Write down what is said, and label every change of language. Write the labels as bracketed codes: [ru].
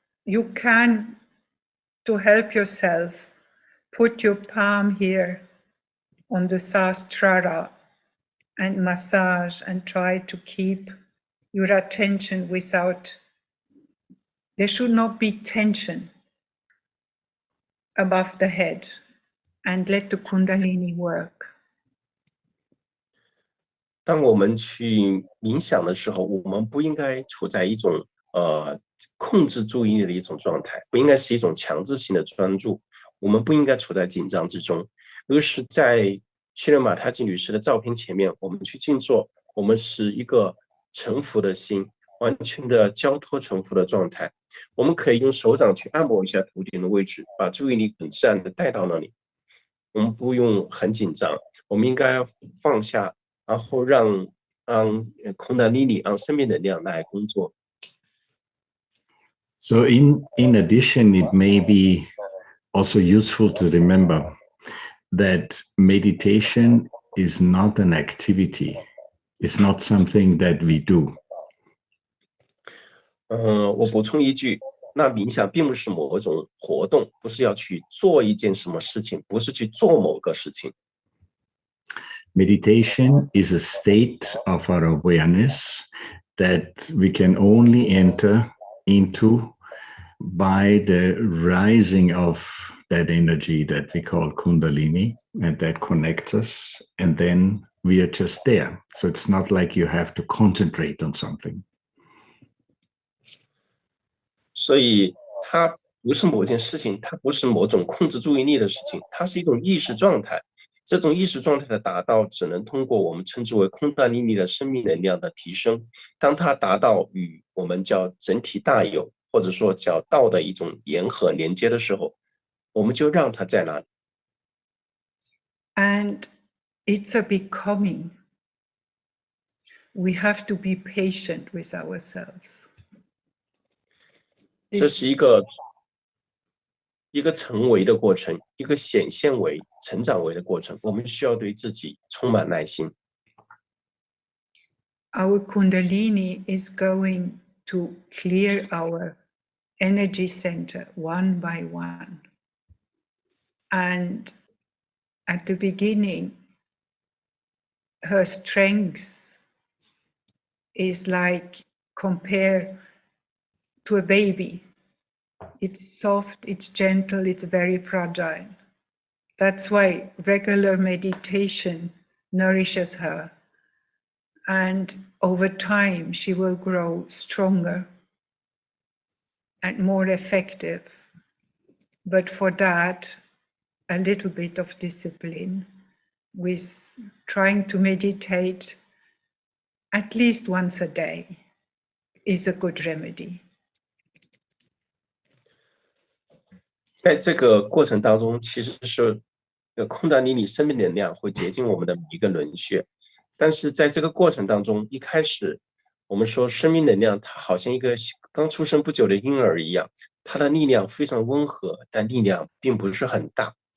[en] You can, to help yourself, put your palm here on the Sahasrara and massage and try to keep your attention without, there should not be tension above the head, and let the Kundalini work. [zh] 当我们去冥想的时候，我们不应该处在一种控制注意力的一种状态，不应该是一种强制性的专注，我们不应该处在紧张之中，而是在希伦马塔吉女士的照片前面，我们去静坐，我们是一个臣服的心，完全的交托臣服的状态。我们可以用手掌去按摩一下头顶的位置，把注意力很自然的带到那里。我们不用很紧张，我们应该放下，然后让空达尼里，让生命能量来工作。 [en] So in addition, it may be also useful to remember that meditation is not an activity. It's not something that we do. [zh] 我补充一句，那冥想并不是某种活动，不是要去做一件什么事情，不是去做某个事情。 [en] Meditation is a state of our awareness that we can only enter into by the rising of that energy that we call Kundalini, and that connects us, and then we are just there. So it's not like you have to concentrate on something. [zh] 所以它不是某件事情，它不是某种控制注意力的事情，它是一种意识状态。这种意识状态的达到，只能通过我们称之为空达尼尼的生命能量的提升。当它达到与我们叫整体大有，或者说叫道的一种联合连接的时候，我们就让它在那里。 [en] And it's a becoming. We have to be patient with ourselves. [zh] 这是一个成为的过程，一个显现为、成长为的过程。我们需要对自己充满耐心。 [en] Our Kundalini is going to clear our energy center one by one. And at the beginning, her strength is like compared to a baby. It's soft, it's gentle, it's very fragile. That's why regular meditation nourishes her. And over time, she will grow stronger and more effective. But for that, a little bit of discipline with trying to meditate at least once a day is a good remedy. [zh] 在这个过程当中，其实是空达尼尼生命能量会接近我们的每一个轮穴，但是在这个过程当中，一开始我们说生命能量它好像一个刚出生不久的婴儿一样，它的力量非常温和，但力量并不是很大。